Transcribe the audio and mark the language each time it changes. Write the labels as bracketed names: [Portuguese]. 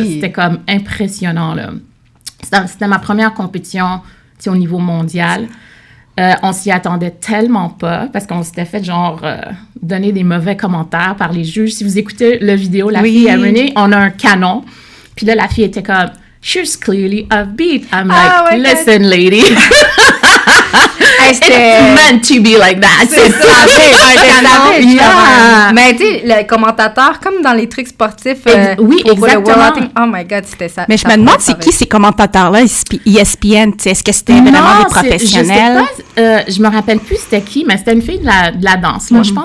[French] C'était comme impressionnant. Là. C'était ma première compétition au niveau mondial. On s'y attendait tellement pas parce qu'on s'était fait donner des mauvais commentaires par les juges. Si vous écoutez la vidéo, la fille a mené, on a un canon. Puis là, la fille était comme, [English] she's clearly offbeat. I'm like, listen, lady. It's meant to be like that. [French] C'est ça. [English] Yeah. [French] Mais tu sais, le commentateur, comme dans les trucs sportifs. Oui, exactement. [English] Oh my God, [French] c'était ça. Mais je me demande, c'est qui ces commentateurs-là, ESPN? Est-ce que c'était vraiment des professionnels? Je me rappelle plus c'était qui, mais c'était une fille de la danse. Là.